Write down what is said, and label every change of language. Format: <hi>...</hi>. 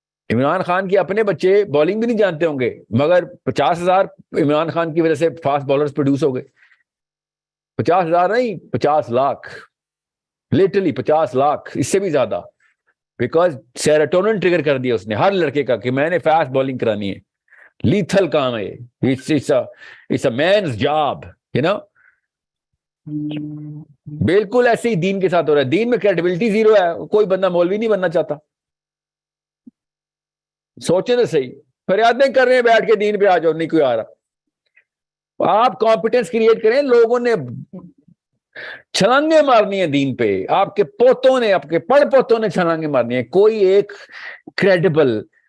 <ur>عمران خان کے اپنے بچے بالنگ بھی نہیں جانتے ہوں گے, مگر 50,000 عمران خان کی وجہ سے فاسٹ بالرز پروڈیوس ہو گئے. 50,000 نہیں, 50 لاکھ, لٹرلی 50 لاکھ, اس سے بھی زیادہ, بیکاز سیروٹونن ٹریگر کر دیا اس نے ہر لڑکے کا کہ میں نے فاسٹ بالنگ کرانی ہے. لیتھل کام ہے,</ur> <en>it's a man's job, you know.</en> <ur>بالکل ایسے ہی دین کے ساتھ ہو رہا ہے. دین میں کریڈیبلٹی زیرو ہے, کوئی بندہ مولوی نہیں بننا چاہتا. سوچیں تو صحیح, فریادیں کر رہے ہیں بیٹھ کے دین پہ آ جاؤ, نہیں کوئی آ رہا. آپ کانفیڈنس کریٹ کریں, لوگوں نے چھلانگیں مارنی ہیں دین پہ, آپ کے پوتوں نے, آپ کے پڑ پوتوں نے چھلانگیں مارنی ہیں. کوئی ایک کریڈیبل</ur>